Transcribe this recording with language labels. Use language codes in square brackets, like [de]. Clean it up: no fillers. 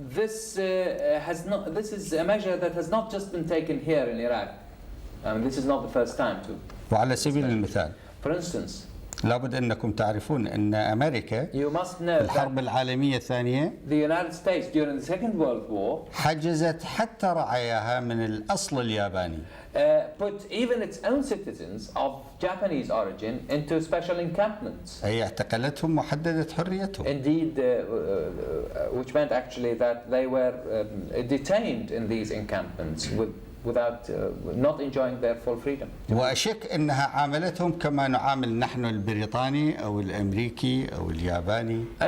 [en] This is a measure that has not just been taken here in Iraq. This is not the first time to. [ar] وعلى سبيل المثال. [en] For instance. [ar] لابد أنكم تعرفون أن أمريكا في الحرب العالمية الثانية [en] the United States during the Second World War [ar] حجزت حتى رعاياها من الأصل الياباني. [en] Put even its own citizens of Japanese origin into special encampments. [ar] أي اعتقلتهم وحددت حريتهم. [en] Indeed, which meant actually that they were detained in these encampments without not enjoying their full freedom. [ar] وأشك أنها عاملتهم كما نعامل نحن البريطاني أو الأمريكي أو الياباني.